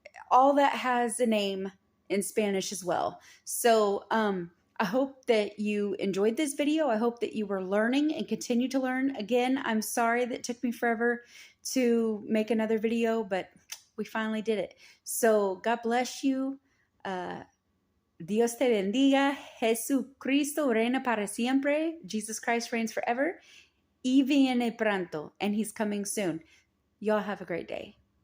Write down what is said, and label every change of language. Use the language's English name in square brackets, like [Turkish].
[English] All that has a name in Spanish as well. So I hope that you enjoyed this video. I hope that you were learning and continue to learn. Again, I'm sorry that it took me forever to make another video, but we finally did it. So God bless you. [Spanish] Dios te bendiga. Jesucristo reina para siempre. [English] Jesus Christ reigns forever. [Spanish] Y viene pronto, [English] and he's coming soon. Y'all have a great day.